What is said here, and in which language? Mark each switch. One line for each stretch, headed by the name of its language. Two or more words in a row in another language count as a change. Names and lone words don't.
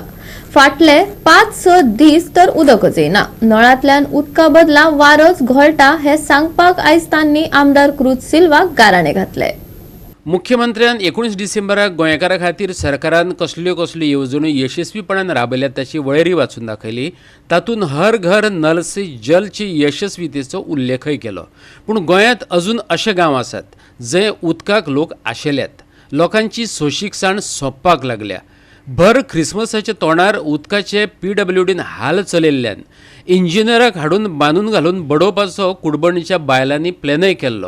Konkani: फाटले 5-6 दीस तर उदकच येना. नळांतल्यान उदका बदला वारोच घोळटा हे सांगपाक आयज तांणी आमदार क्रूज सिल्वाक गाराणे घातले. मुख्यमंत्र्यान 19 डिसेंबराक गोंयकारां खातीर सरकारान कसल्यो येवजण्यो यशस्वीपणान राबयल्यात ताची वळेरी वाचून दाखयली. तातूंत हर घर नल से जलची यशस्वीतेचो उल्लेखय केलो. पूण गोंयांत अजून अशे गांव आसात जंय उदकाक लोक आशेल्यात. लोकांची सोशीकसाण सोंपपाक लागल्या. भर क्रिसमसाच्या तोंडार उदकाचे PWDन हाल चलयल्ल्यान इंजिनियराक हाडून बांदून घालून बडोवपाचो कुडबणीच्या बायलांनी प्लॅनय केल्लो.